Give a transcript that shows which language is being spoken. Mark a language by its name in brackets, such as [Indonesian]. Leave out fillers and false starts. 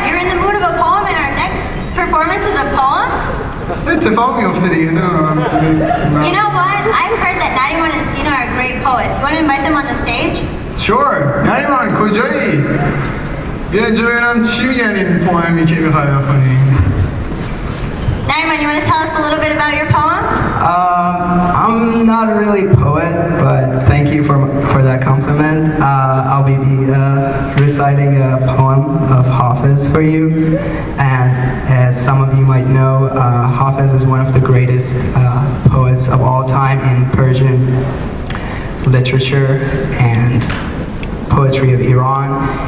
[English] You're in the mood of a poem and our next performance is a poem? [Persian] اتفاق میفته دیگه نه. [English] You know what? I've heard that Nariman and Sina are great poets. You want to invite them on the stage? Sure. [Persian] نریمان کجایی؟ بیا اینجا ببینم چی میگن این پوئمی که می‌خوای بخونی. [English] Nariman, you want to tell us a little bit about your poem? I'm not really a poet, but thank you for that compliment. I'll be reciting a poem of Hafiz for you. And as some of you might know, Hafiz is one of the greatest poets of all time in Persian literature and poetry of Iran.